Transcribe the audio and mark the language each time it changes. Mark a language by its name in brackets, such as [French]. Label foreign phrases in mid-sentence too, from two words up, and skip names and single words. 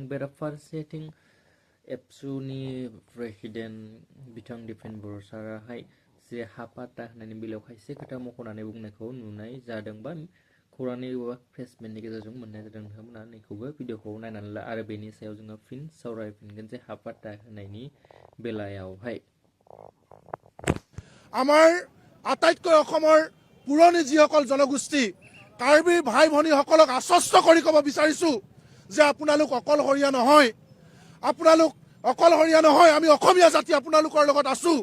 [Bodo] बेराफारसेथिं एबसुनि प्रेसिडेन्ट बिथां दिपेन बर' साराहाय जे हापाता होननायनि बेलायाव खायसे खोथा मख'नानै बुंनायखौ नुनाय जादों बा खौरांनि एबा प्रेसमेन्टनि गेजेरजों मोननाय जादों। नोंथांमोना नैखौबो भिडिअखौ नायनानै ला आरो बेनि सायाव जोङो फिन सावरायफिनगोन जे हापाता होननायनि बेलायावहाय [Assamese] আমাৰ আটাইতকৈ অসমৰ পুৰণি যিসকল জনগোষ্ঠী কাৰ্বিৰ ভাই ভনীসকলক আশ্বস্ত কৰি ক'ব বিচাৰিছোঁ যে আপোনালোক অকলশৰীয়া নহয়। আপোনালোক অকলশৰীয়া নহয়, আমি অসমীয়া জাতি আপোনালোকৰ লগত আছোঁ।